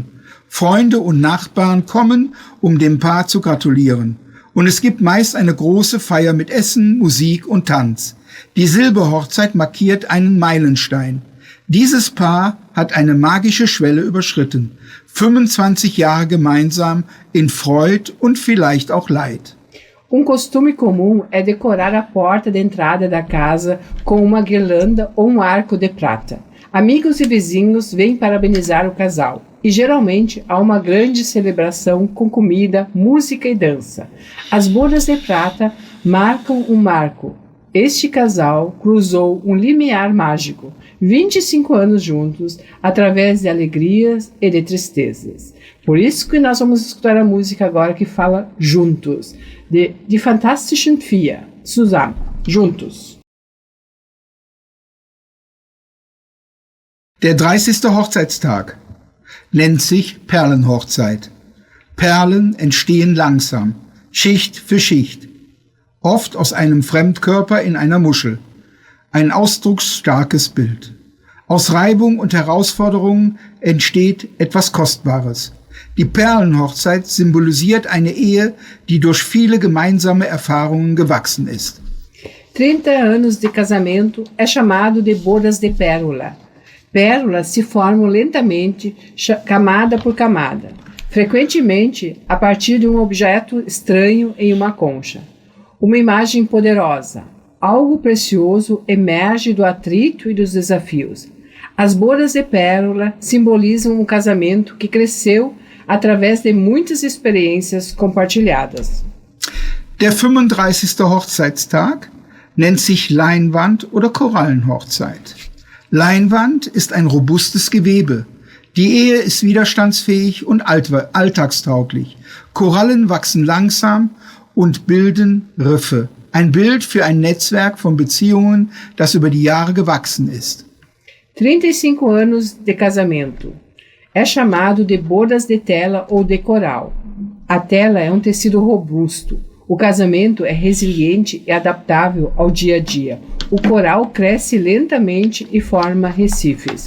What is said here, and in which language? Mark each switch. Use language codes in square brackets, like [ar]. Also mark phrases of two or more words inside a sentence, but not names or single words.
[de] Freunde und Nachbarn kommen, um dem Paar zu gratulieren. Und es gibt meist eine große Feier mit Essen, Musik und Tanz. Die Silberhochzeit markiert einen Meilenstein. Dieses Paar hat eine magische Schwelle überschritten. 25 Jahre gemeinsam in Freud und vielleicht auch Leid. [pt] Costume comum é decorar a porta de entrada da casa com uma guirlanda ou arco de prata. Amigos e vizinhos vêm parabenizar o casal. E geralmente há uma grande celebração com comida, música e dança. As bodas de prata marcam um marco. Este casal cruzou um limiar mágico, 25 anos juntos, através de alegrias e de tristezas. Por isso que nós vamos escutar a música agora que fala juntos, de Die Fantastischen Vier, zusammen, juntos. [de] Der 30. Hochzeitstag nennt sich Perlenhochzeit. Perlen entstehen langsam, Schicht für Schicht, oft aus einem Fremdkörper in einer Muschel. Ein ausdrucksstarkes Bild. Aus Reibung und Herausforderungen entsteht etwas Kostbares. Die Perlenhochzeit symbolisiert eine Ehe, die durch viele gemeinsame Erfahrungen gewachsen ist. [pt] 30 anos de casamento é chamado de bodas de pérola. Pérolas se formam lentamente, camada por camada, frequentemente a partir de um objeto estranho em uma concha. Uma imagem poderosa, algo precioso emerge do atrito e dos desafios. As bodas de pérola simbolizam um casamento que cresceu através de muitas experiências compartilhadas. [de] Der 35. Hochzeitstag nennt sich Leinwand oder Korallenhochzeit. Leinwand ist ein robustes Gewebe. Die Ehe ist widerstandsfähig und alltagstauglich. Korallen wachsen langsam und bilden Riffe. Ein Bild für ein Netzwerk von Beziehungen, das über die Jahre gewachsen ist. [pt] 35 anos de casamento. É chamado de bodas de tela ou de coral. A tela é um tecido robusto. O casamento é resiliente e adaptável ao dia a dia. O coral cresce lentamente e forma recifes.